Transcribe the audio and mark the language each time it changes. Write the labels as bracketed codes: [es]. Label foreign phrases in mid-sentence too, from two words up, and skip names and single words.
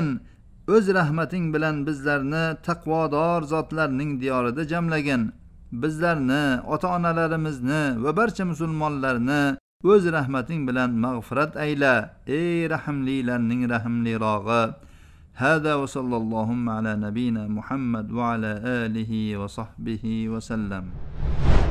[uz] O'z rahmating bilan bizlarni taqvodor zotlarning diyorida jamlagin. Bizlarni, ota-onalarimizni va barcha musulmonlarni o'z rahmating bilan mag'firat ayla. Ey rahimlilarning rahimlirog'i, [ar] هذا وصلى اللهم على نبينا محمد وعلى آله وصحبه وسلم.